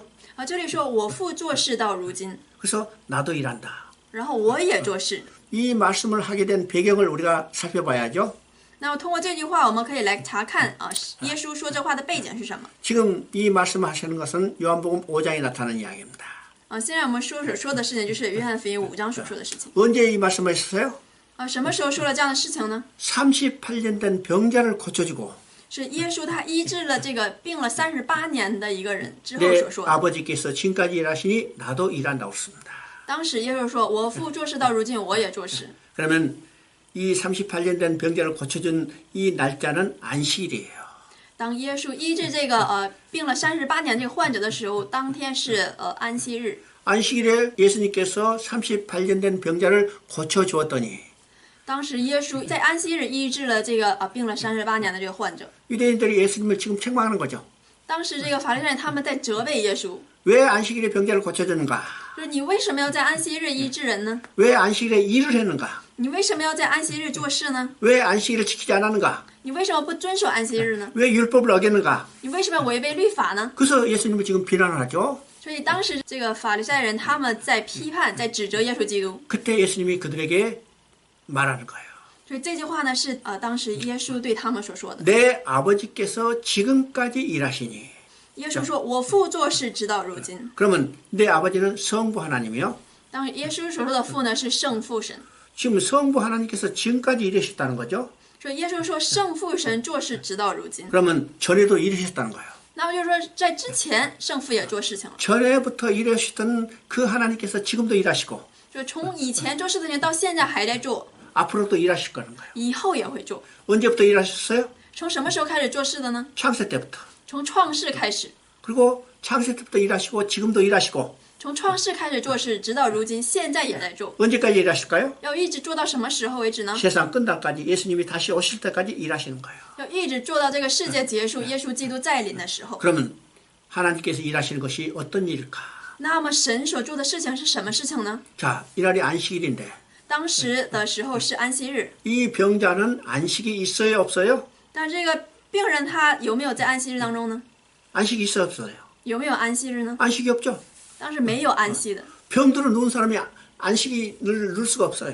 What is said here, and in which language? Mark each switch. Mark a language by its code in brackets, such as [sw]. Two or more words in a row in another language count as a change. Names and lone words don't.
[zh] 这里说我父做事到如今， [ko] 그래서 나도 일한다. [zh] 然后我也做事。 [ko] 이 말씀을 하게 된 배경을 우리가 살펴봐야죠. [zh] 那么通过这句话，我们可以来查看耶稣说这话的背景是什么。 [ko] 지금 이 말씀을 하시는 것은 요한복음 5장에 나타나는 이야기입니다. [zh] 现在我们所说的事情就是约翰福音5章所说的事情。 [ko] 언제 이 말씀을 했어요? [zh] 什么时候说了这样的事情呢？ [ko] 38년 된 병자를 고쳐주고 [zh] 是耶稣他医治了这个病了38年的一个人之后 [ko] 내 [zh] 所说的。 [ko] 아버지께서 지금까지 일하시니 나도 일한다고 했습니다. [zh] 当时耶稣说：“我父做事到如今，我也做事。” [ko] 그러면 이 38년 된 병자를 고쳐준 이 날짜는 안식일이에요. [zh] 当耶稣医治这个病了38年这个患者的时候，当天是安息日。 [ko] 안식일에 예수님께서 38년 된 병자를 고쳐주었더니 [zh] 当时耶稣在安息日医治了这个病了38年的这个患者。 [ko] 유대인들이 예수님을 지금 책망하는 거죠. [zh] 当时这个法利赛人他们在责备耶稣， [ko] 왜 안식일에 병자를 고쳐주는가? [zh] 就是你为什么要在安息日医治人呢？ [ko] 왜 안식일에 일을 했는가? [zh] 你为什么要在安息日做事呢？ [ko] 왜 안식일을 지키지 않았는가? [zh] 你为什么不遵守安息日呢？ [ko] 왜 율법을 어겼는가? [zh] 你为什么要违背律法呢？ [ko] 그래서 예수님을 지금 비난을 하죠. [zh] 所以当时这个法利赛人他们在批判、在指责耶稣基督。 [ko] 그때 예수님이 그들에게 말하는 거예요. [zh] 所以这句话呢是当时耶稣对他们所说的。 [ko] 내 아버지께서 지금까지 일하시니. [zh] 耶稣说：“我父做事直到如今。” [ko] 그러면 내 아버지는 성부 하나님이요. [zh] 当耶稣所说的父呢是圣父神， [ko] 지금 성부 하나님께서 지금까지 일하셨다는 거죠. [zh] 所以耶稣说圣父神做事直到如今。 [ko] 그러면 전에도 일하셨다는 거예요. [zh] 那么就是说，在之前圣父也做事情了， [ko] 전에부터 일하셨던 그 하나님께서 지금도 일하시고 [zh] 就从以前做事的人到现在还在做， [ko] 앞으로도 일하실 거는 거예요. [zh] 以后也会做。 [ko] 언제부터 일하셨어요? [zh] 从什么时候开始做事的呢？ [ko] 창세 때부터. [zh] 从创世开始， [ko] 그리고 창세 때부터 일하시고 지금도 일하시고 [zh] 从创世开始做事，直到如今，现在也在做。 [ko] 언제까지 일하실까요? [zh] 要一直做到什么时候为止呢？ [ko] 세상 끝날까지 예수님이 다시 오실 때까지 일하시는 거예요. [zh] 要一直做到这个世界结束，耶稣基督再临的时候。 [ko] 그러면 하나님께서 일하시는 것이 어떤 일일까? [zh] 那么神所做的事情是什么事情呢？ [ko] 자, 이날이 안식일인데 [zh] 当时的时候是安息日， [ko] 이 병자는 안식이 있어요, 없어요? [zh] 但这个病人他有没有在安息日当中呢？ [ko] 안식이 있어요, 없어요? [zh] 有没有安息日呢？ [ko] 안식이 없죠. [zh] 当时没有安息的， [ko] 병들어 누운 사람이 안식이 누릴 수가 없어요.